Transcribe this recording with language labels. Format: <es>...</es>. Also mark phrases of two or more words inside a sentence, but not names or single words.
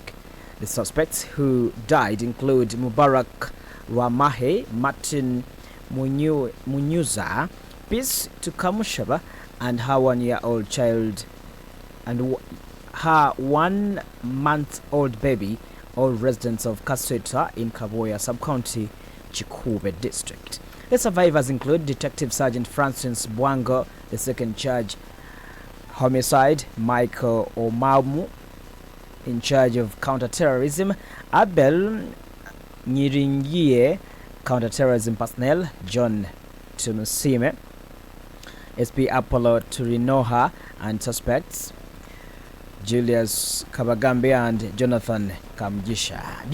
<en>The suspects who died include Mubarak Wamahe, Martin Munyuza, Peace Tukamushaba, and her 1-year-old child and her 1-month-old baby, all residents of Kasaija in Kaboya sub-county, Chikube district. The survivors include Detective Sergeant Francis Bwango, the second charge homicide, Michael Omamu, in charge of counter-terrorism, Abel Nyiringie, counter-terrorism personnel, John Tumusime, SP Apollo Turinoha, and suspects Julius Kabagambe and Jonathan Kamjisha.</en>